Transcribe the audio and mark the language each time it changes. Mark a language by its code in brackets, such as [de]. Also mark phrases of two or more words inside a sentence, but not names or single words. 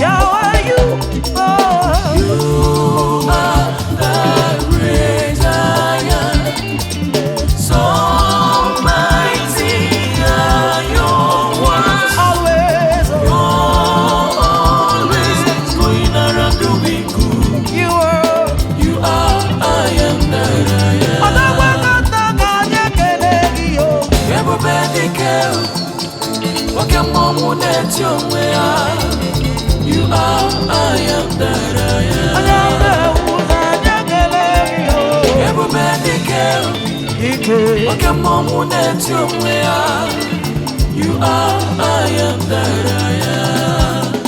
[en] Yahweh, you are. You are the great I am. So mighty are your works. Always. You're always going around doing You are, You are I am that I am. [ig] Ọdọgwa kata ka anyị ekele gị, o. Ebube dike, oke mmọnwụ na-eti onwe ya. [en] You are I am that I am. [ig] Onye na-ewu ụzọ, anyị ekele gị, o. Ebube dike, Ike. oke mmọnwụ na-eti onwe ya. [en] You are I am that I am.